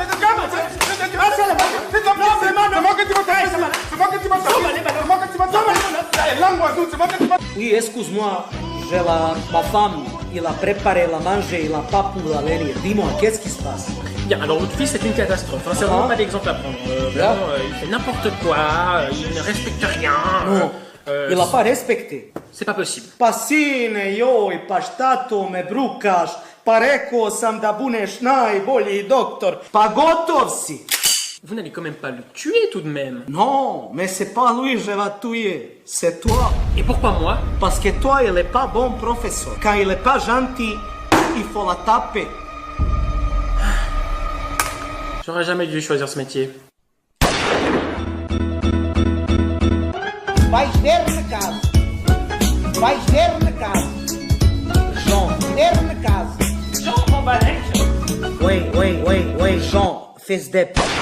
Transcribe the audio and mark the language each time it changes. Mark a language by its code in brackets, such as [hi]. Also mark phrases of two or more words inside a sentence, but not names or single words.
[fr] Oui, excuse-moi, ma femme, il a préparé la manger, il a pas pour la venir. Dis-moi, qu'est-ce qui se passe? Bien, alors votre fils c'est une catastrophe, hein. C'est vraiment pas d'exemple à prendre. Vraiment, il fait n'importe quoi, il ne respecte rien. Non, il a pas respecté. C'est pas possible. [sr] Pa sine joj, pa šta to me brukaš? Pa rekao sam da budeš najbolji doktor. Pa gotov si. [fr] Vous n'allez quand même pas le tuer tout de même. Non, mais c'est pas lui je vais tuer, c'est toi. Et pourquoi moi? Parce que toi, il est pas bon professeur. Quand il est pas gentil, il faut la taper. J'aurais jamais dû choisir ce métier. [pt] Vais ver na casa. Vais ver na casa. Jean, ver na casa. [fr] Jean Monbalek. Oui, Jean, fils de...